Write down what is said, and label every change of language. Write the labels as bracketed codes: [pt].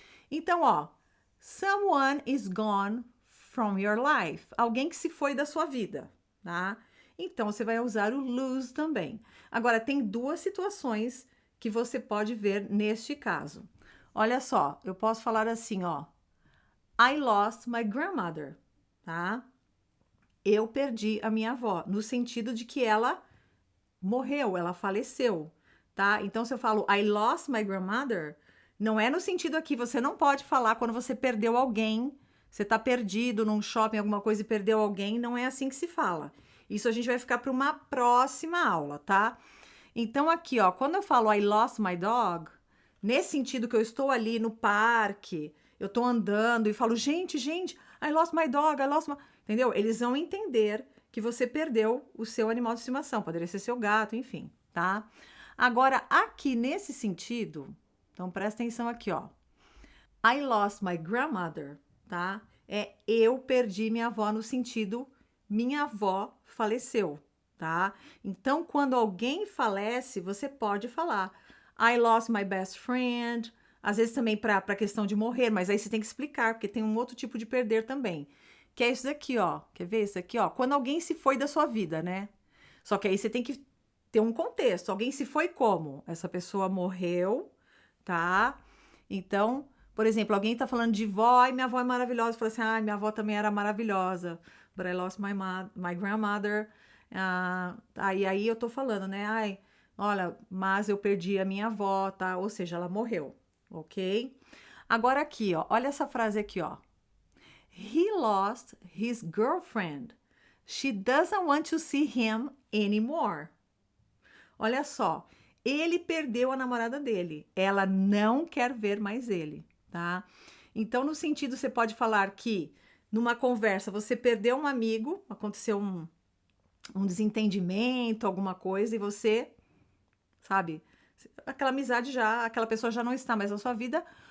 [pt] Então, ó, [en] someone is gone from your life. [pt] Alguém que se foi da sua vida, tá? Então, você vai usar o lose também. Agora, tem duas situações que você pode ver neste caso. Olha só, eu posso falar assim, ó. [en] I lost my grandmother, tá? [pt] Eu perdi a minha avó, no sentido de que ela morreu, ela faleceu, tá? Então, se eu falo [en] I lost my grandmother, [pt] não é no sentido aqui, você não pode falar quando você perdeu alguém, você tá perdido num shopping, alguma coisa e perdeu alguém, não é assim que se fala. Isso a gente vai ficar para uma próxima aula, tá? Então, aqui, ó, quando eu falo [en] I lost my dog, [pt] nesse sentido que eu estou ali no parque, eu tô andando e falo, gente, [en] I lost my dog, I lost my... [pt] Entendeu? Eles vão entender que você perdeu o seu animal de estimação, poderia ser seu gato, enfim, tá? Agora, aqui nesse sentido, então presta atenção aqui, ó. [en] I lost my grandmother, tá? [pt] É eu perdi minha avó no sentido minha avó faleceu, tá? Então, quando alguém falece, você pode falar [en] I lost my best friend, [pt] às vezes também para questão de morrer, mas aí você tem que explicar, porque tem um outro tipo de perder também, que é isso daqui, ó. Quer ver isso aqui, ó? Quando alguém se foi da sua vida, né? Só que aí você tem que ter um contexto. Alguém se foi como? Essa pessoa morreu, tá? Então, por exemplo, alguém tá falando de vó, e minha avó é maravilhosa. Fala assim, ah, minha avó também era maravilhosa. [en] But I lost my grandmother. [pt] Aí eu tô falando, né? Ai, olha, mas eu perdi a minha avó, tá? Ou seja, ela morreu, ok? Agora aqui, ó, olha essa frase aqui, ó. [en] He lost his girlfriend. She doesn't want to see him anymore. [pt] Olha só, ele perdeu a namorada dele. Ela não quer ver mais ele, tá? Então, no sentido, você pode falar que numa conversa você perdeu um amigo, aconteceu um desentendimento, alguma coisa, e você, sabe, aquela amizade já, aquela pessoa já não está mais na sua vida.